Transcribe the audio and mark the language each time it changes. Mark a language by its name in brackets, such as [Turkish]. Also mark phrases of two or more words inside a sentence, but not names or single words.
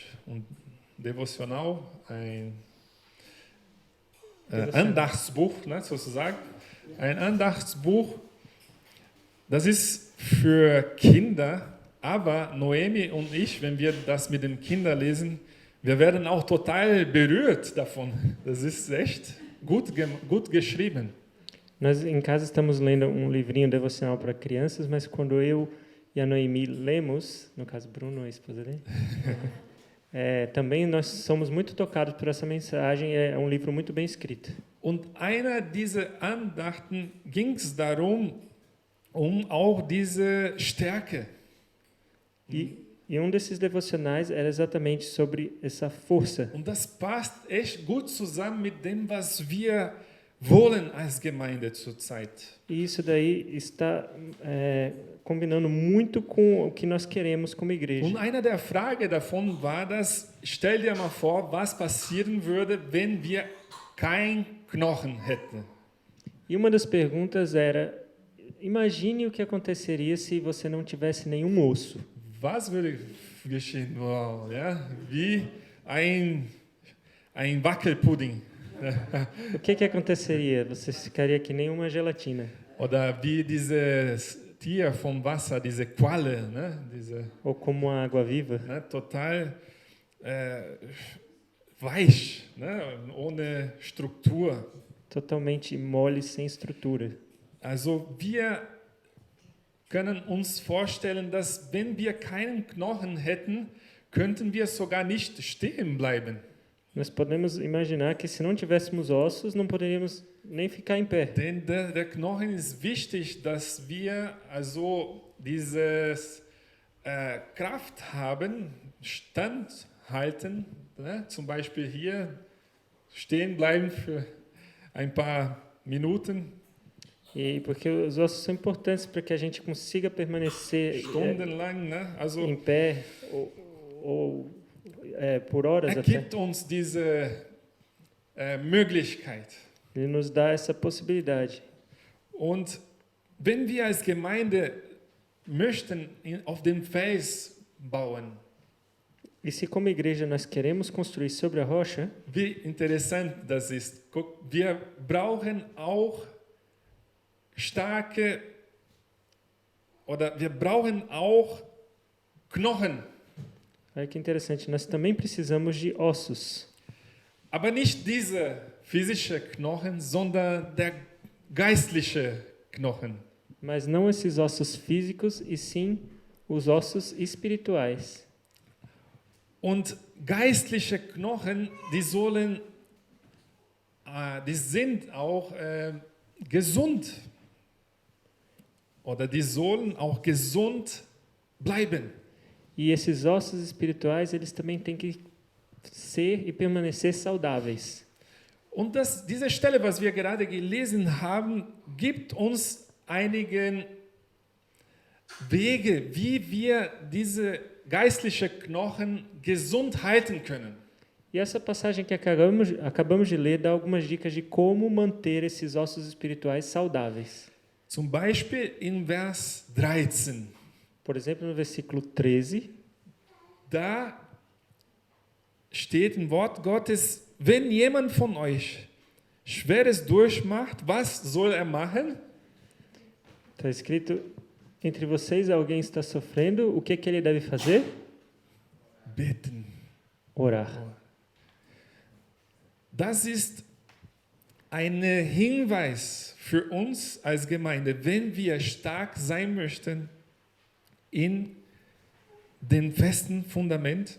[German] Und Devotional, ein Andachtsbuch, ne, sozusagen. Ein Andachtsbuch, das ist für Kinder, aber Noemi und ich, wenn wir das mit den Kindern lesen, wir werden auch total berührt davon. Das ist echt gut geschrieben. [Portuguese] Nós em casa estamos lendo livrinho devocional para crianças, mas quando eu e a Noemi lemos, no caso Bruno, a esposa dele, também nós somos muito tocados por essa mensagem. É um livro muito bem escrito. [German] Und einer dieser Andachten ging es darum, auch diese Stärke. [Portuguese] E um desses devocionais era exatamente sobre essa força. [German] Und das passt echt gut zusammen mit dem, was wir wollen als Gemeinde zurzeit. [Portuguese] E isso daí está combinando muito com o que nós queremos como igreja. [German] Und eine der Fragen davon war das, stell dir mal vor, was passieren würde, wenn wir kein Knochen hätten. [Portuguese] E uma das perguntas era, imagine o que aconteceria se você não tivesse nenhum osso. [German] Was würde geschehen? Wow, ja? Wie ein Wackelpudding. [Portuguese] O que aconteceria? Você ficaria que nem uma gelatina. [German] Oder wie dieses Tier vom Wasser, diese Qualle, ne? [Portuguese] Ou como a água viva. [German] Ne? Total weich, ne? Ohne Struktur. [Portuguese] Totalmente mole, sem estrutura. [German] Also wir können uns vorstellen, dass wenn wir keinen Knochen hätten, könnten wir sogar nicht stehen bleiben. [Portuguese] Nós podemos imaginar que se não tivéssemos ossos, não poderíamos nem ficar em pé. [German] Denn der Knochen ist wichtig, dass wir also dieses Kraft haben, standhalten, ne? Zum Beispiel hier stehen bleiben für ein paar Minuten. [Portuguese] E porque os ossos são importantes para que a gente consiga permanecer [German] Stundenlang, ne? Also, [Portuguese] em pé ou por horas até. [German] Gibt uns diese Möglichkeit. [Portuguese] Ele nos dá essa possibilidade. [German] Und wenn wir als Gemeinde möchten auf dem Fels bauen, [Portuguese] e se como igreja nós queremos construir sobre a rocha, [German] wie interessant das ist. Wir brauchen auch wir brauchen auch Knochen. [Portuguese] Olha que interessante, nós também precisamos de ossos. [German] Aber nicht diese physische Knochen, sondern der geistliche Knochen. [Portuguese] Mas não esses ossos físicos, e sim os ossos espirituais. [German] Und geistliche Knochen, die sind auch gesund. Oder die sollen auch gesund bleiben. [Portuguese] E esses ossos espirituais, eles também têm que ser e permanecer saudáveis. [German] Und diese Stelle, was wir gerade gelesen haben, gibt uns einige Wege, wie wir diese geistlichen Knochen gesund halten können. [Portuguese] E essa passagem que acabamos de ler dá algumas dicas de como manter esses ossos espirituais saudáveis. [German] Zum Beispiel in Vers 13. [Portuguese] Por exemplo, no versículo 13, [German] da steht im Wort Gottes, wenn jemand von euch Schweres durchmacht, was soll er machen? [Portuguese] Está escrito, entre vocês alguém está sofrendo, o que ele deve fazer? [German] Beten. [Portuguese] Orar. [German] Das ist ein Hinweis für uns als Gemeinde, wenn wir stark sein möchten in dem festen Fundament.